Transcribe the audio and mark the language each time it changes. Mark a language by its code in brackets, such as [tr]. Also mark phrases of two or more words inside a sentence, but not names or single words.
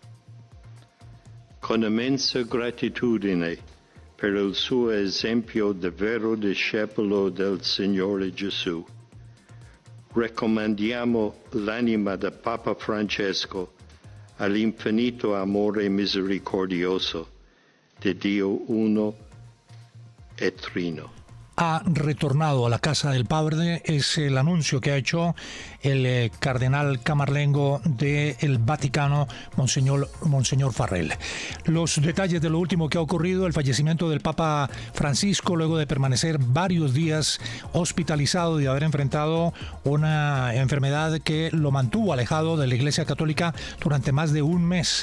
[it] Con immensa gratitudine per il suo esempio di vero discepolo del Signore Gesù, raccomandiamo l'anima del Papa Francesco all'infinito amore misericordioso de Dio uno e trino. [es] Ha retornado a la casa del Padre, es el anuncio que ha hecho el cardenal Camarlengo del Vaticano, Monseñor Farrell. Los detalles de lo último que ha ocurrido: el fallecimiento del Papa Francisco luego de permanecer varios días hospitalizado y de haber enfrentado una enfermedad que lo mantuvo alejado de la Iglesia Católica durante más de un mes.